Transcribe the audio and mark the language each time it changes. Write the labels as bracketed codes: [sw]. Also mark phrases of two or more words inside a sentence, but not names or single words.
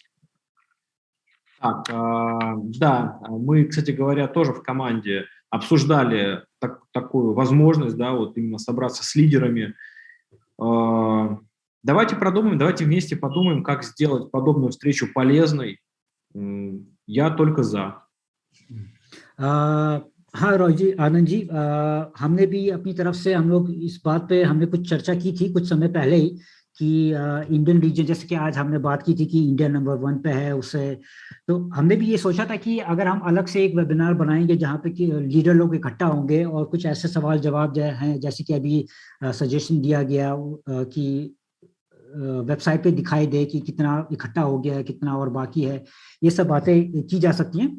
[ru] Так, да, мы, кстати говоря, тоже в команде обсуждали такую возможность, да, вот именно собраться с лидерами. Давайте продумаем, давайте вместе подумаем, как сделать подобную встречу полезной. Я только за. [hi] हाँ रोजी, आनंद जी, हमने भी अपनी तरफ से हम लोग इस बात पे हमने कुछ चर्चा की थी कुछ समय पहले ही कि [en] Indian region, [hi] जैसे कि आज हमने बात की थी कि इंडिया नंबर 1 पे है उससे, तो हमने भी ये सोचा था कि अगर हम अलग से एक वेबिनार बनाएंगे जहाँ पे कि लीडर लोग इकट्ठा होंगे और कुछ ऐसे सवाल जवाब हैं, जैसे कि अभी सजेशन दिया गया कि वेबसाइट पे दिखाई दे कि कितना इकट्ठा हो गया है, कितना और बाकी है, ये सब बातें की जा सकती हैं।